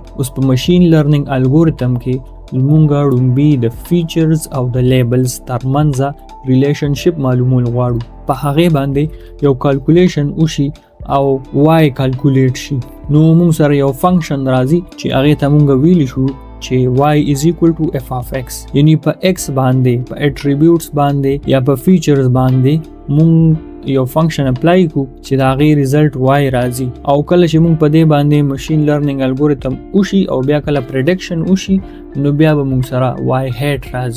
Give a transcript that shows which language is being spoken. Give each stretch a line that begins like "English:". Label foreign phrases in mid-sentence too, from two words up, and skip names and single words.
Pashto: اوس په
English: machine learning algorithm
Pashto: کې مونږ ړومبي د فیچرز او د لیبلز ترمنځه ریلیشنشپ معلومول غواړو. په هغې باندې یو کالکولیشن وشي او وای کالکولیټ شي. نو مونږ سره یو فنکشن راځي چې هغې ته مونږ ویلی شو چې
English: y is equal to f of x،
Pashto: یعنی په x باندې په اټریبیوټس باندې یا په فیچرز باندې مونږ یو فنکشن اپلای کو چې د هغې ریزلټ وای راځي. او کله چې مونږ په دې باندې
English: machine learning algorithm
Pashto: وشي او بیا کله پریډکشن وشي نو بیا به مونږ سره
English: y hat
Pashto: راځي.